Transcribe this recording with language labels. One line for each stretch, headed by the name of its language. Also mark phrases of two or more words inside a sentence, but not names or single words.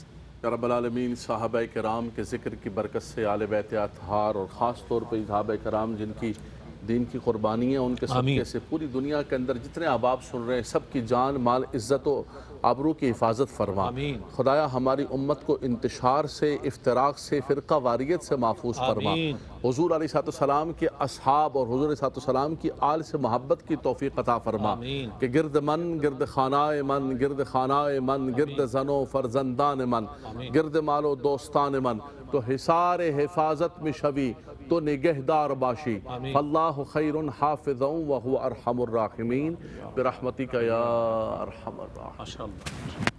Arabic: یا رب العالمین،
Urdu: صحابہ کرام کے ذکر کی برکت سے آل بیت اطہار اور خاص طور پہ صحابہ کرام جن کی دین کی قربانی ہے، ان کے صدقے سے پوری دنیا کے اندر جتنے احباب سن رہے ہیں سب کی جان، مال، عزت و آبرو کی حفاظت فرما۔ خدایا ہماری امت کو انتشار سے، افتراق سے، فرقہ واریت سے محفوظ فرما۔ حضور علیہ السلام کے اصحاب اور حضور علیہ السلام کی آل سے محبت کی توفیق عطا فرما کہ
Persian: گرد من، گرد خانہ من، گرد خانہ من، گرد زن و فرزندان من، گرد مال و دوستان من، تو حصار حفاظت میں شوی تو نگہدار باشی،
Arabic: فاللہ خیر حافظ وہو ارحم الراحمین برحمتک یا ارحم الراحمین۔